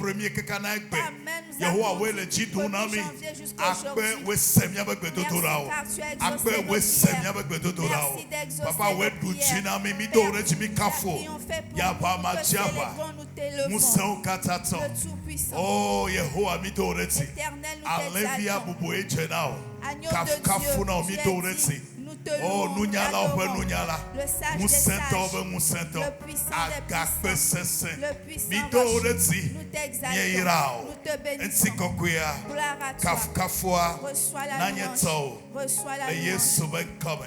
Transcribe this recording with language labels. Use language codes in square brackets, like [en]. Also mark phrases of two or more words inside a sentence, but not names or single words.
[fr] Ta main nous a conduits du 1er janvier jusqu'aujourd'hui. Merci car tu as exaucé nos prières. Merci d'exaucer nos prières. Père, nous t'appuyons, fais pour nous, nous te célébrons, nous t'élevons. Le Tout-Puissant. [ee] Oh, Yehovah, mi to reti. [fr] Éternel, nous Alevia t'exaltons. bubu echenao. Agneau de Dieu, tu es dit, nous te louons, nous t'adorons. Le sage des sages, le puissant des puissants, le puissant rocher. Nous t'exaltons, nous te bénissons. Gloire à toi. Reçois la louange, reçois la louange.